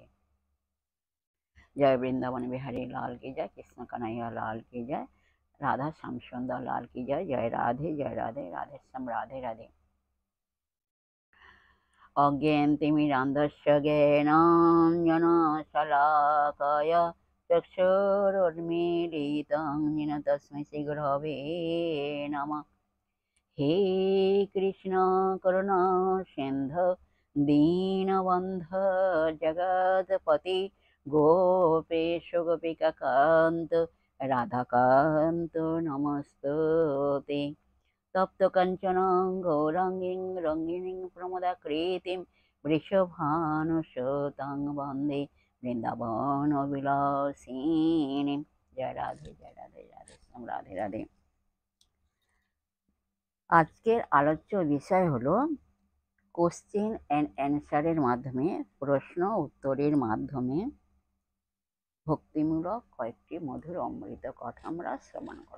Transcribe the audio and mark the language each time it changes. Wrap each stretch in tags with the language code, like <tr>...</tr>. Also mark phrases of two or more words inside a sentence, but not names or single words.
<bn>জয় বৃন্দাবন বিহারী লাল কি জয়, কৃষ্ণ কানাইয়া লাল কি জয়, রাধা শ্যাম সুন্দর লাল কি জয়।</bn> <sa>জয় রাধে, জয় রাধে, রাধে শ্যাম, রাধে রাধে। অজ্ঞানতিমিরান্ধস্য জ্ঞানাঞ্জনশলাকয় চক্ষুरुन्मीलितं येन तस्मै श्रीगुरवे नमः। हे कृष्ण करुणा सिन्धु दीनबन्धु जगत्पति गोपेश गोपिकान्त राधाकान्त नमस्तुते। तप्त कंचन गौरांगीं रंगिणीं प्रमदाकृतिं वृषभानुसुतां वन्दे বৃন্দাবন বিলাসিনী।</sa> <bn>জয় রাধে, জয় রাধে, রাধে শ্যাম, রাধে রাধে। আজকের আলোচ্য বিষয় হলো</bn> <en>question and answer</en> <bn>মাধ্যমে, প্রশ্ন উত্তরের মাধ্যমে ভক্তিমূলক কয়েকটি মধুর অমৃত কথা আমরা শ্রবণ করব।</bn>